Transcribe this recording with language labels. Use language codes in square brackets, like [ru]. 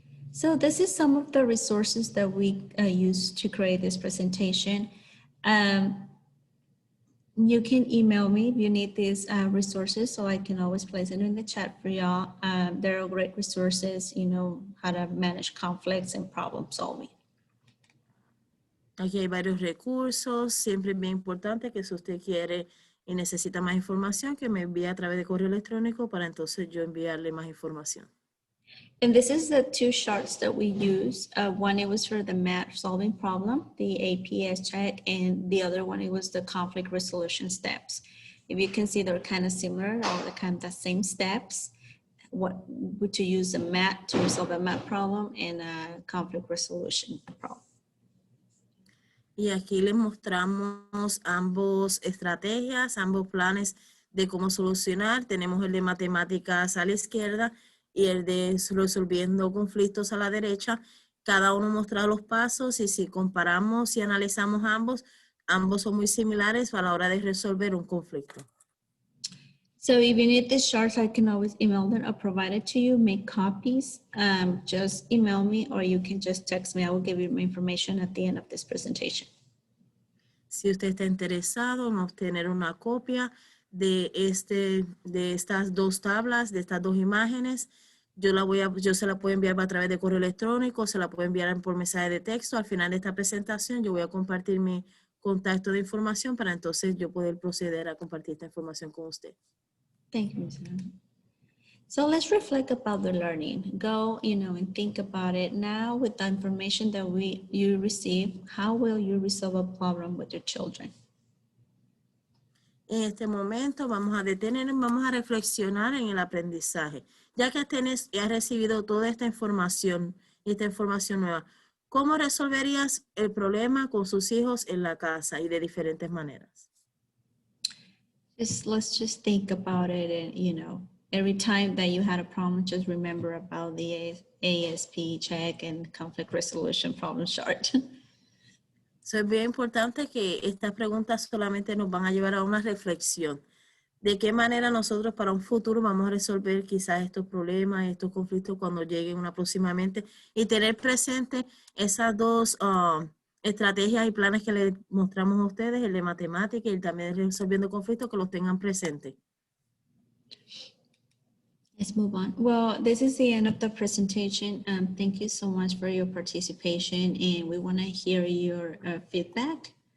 [en] So this is some of the resources that we use to create this presentation. You can email me if you need these resources, so I can always place it in the chat for y'all. There are great resources, you know, how to manage conflicts and problem solving. [es] Aquí hay varios recursos. Siempre es bien importante que si usted quiere y necesita más información, que me envíe a través de correo electrónico para entonces yo enviarle más información. [en] And this is the two charts that we use. One, it was for the math solving problem, the APS check, and the other one, it was the conflict resolution steps. If you can see, they're kind of similar, or the kind of the same steps. What to use a math to resolve a math problem and a conflict resolution problem. [es] Y aquí les mostramos ambos estrategias, ambos planes de cómo solucionar. Tenemos el de matemáticas a la izquierda y el de resolviendo conflictos a la derecha. Cada uno muestra los pasos y si comparamos y analizamos ambos, ambos son muy similares a la hora de resolver un conflicto. [en] So if you need these charts, I can always email them or provide it to you, make copies. Just email me or you can just text me. I will give you my information at the end of this presentation. [es] Si usted está interesado en obtener una copia de estas dos tablas, de estas dos imágenes, yo se la puedo enviar a través de correo electrónico, se la puedo enviar por mensaje de texto. Al final de esta presentación, yo voy a compartir mi contacto de información para entonces yo poder proceder a compartir esta información con usted. [en] Thank you, Ms. Anna. So let's reflect about the learning. Go, and think about it now with the information that you receive. How will you resolve a problem with your children? [es] En este momento vamos a detenernos, vamos a reflexionar en el aprendizaje. Ya que has recibido toda esta información nueva, ¿cómo resolverías el problema con sus hijos en la casa y de diferentes maneras? [en] Let's just think about it, and every time that you had a problem, just remember about the ASP check and conflict resolution problem chart. [es] Es bien importante que estas preguntas solamente nos van a llevar a una reflexión. ¿De qué manera nosotros para un futuro vamos a resolver quizás estos problemas, estos conflictos cuando lleguen próximamente? Y tener presente esas dos estrategias y planes que les mostramos a ustedes, el de matemática y el también de resolviendo conflictos, que los tengan presentes. [en] Let's move on. Well, this is the end of the presentation. Thank you so much for your participation, and we want to hear your feedback.